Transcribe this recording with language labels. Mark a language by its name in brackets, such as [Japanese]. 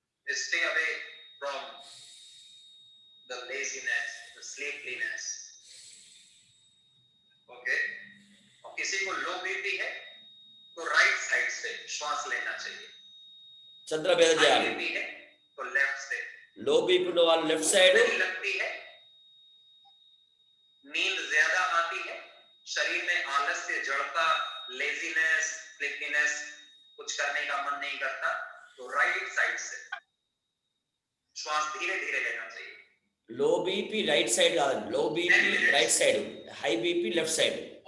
[English] Stay away from the laziness, the sleepiness. Okay? [Hindi] और किसी को लो बीपी है तो राइट साइड से श्वास लेना चाहिए. [Telugu] చంద్రవేద చేయాలి. [Hindi] बीपी है तो लेफ्ट से. [Telugu] లో బీపీ ఉన్న వాళ్ళు లెఫ్ట్ సైడ్. [Hindi] लगती है, नींद ज्यादा आती है, शरीर में आलस्य, जड़ता, लेजीनेस, स्लीपीनेस, कुछ करने का मन नहीं करता, तो राइट साइड से श्वास धीरे धीरे लेना चाहिए. [Telugu] లో బీపీ రైట్ సైడ్ కాదండి, low BP right side, high BP left side.